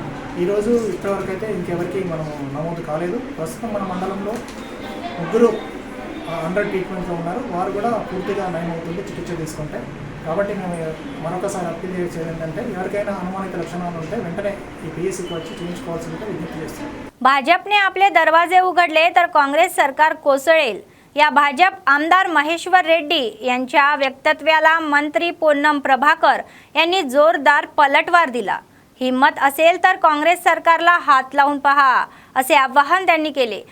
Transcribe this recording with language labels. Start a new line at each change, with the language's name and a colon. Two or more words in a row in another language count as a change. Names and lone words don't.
Telugu: ఈరోజు ఇప్పటివరకు అయితే ఇంకెవరికి మనము నమోదు కాలేదు. ప్రస్తుతం మన మండలంలో 3
English: under treatmentలో
Telugu: ఉన్నారు. వారు కూడా పూర్తిగా నయం అవుతుంది చికిత్స తీసుకుంటే. కాబట్టి మేము మరొకసారి అప్పీల్ చేసేది ఏంటంటే ఎవరికైనా అనుమానిత లక్షణాలు ఉంటే వెంటనే ఈ PSCకి వచ్చి చేయించుకోవాల్సిందిగా విజ్ఞప్తి చేస్తాం.
Marathi: भाजपने आपले दरवाजे उघडले तर काँग्रेस सरकार कोसळेल या भाजप आमदार महेश्वर रेड्डी यांच्या वक्तव्याला मंत्री पोन्नम प्रभाकर यांनी जोरदार पलटवार दिला. हिम्मत असेल तर काँग्रेस सरकारला हात लावून पहा असे आवाहन त्यांनी केले.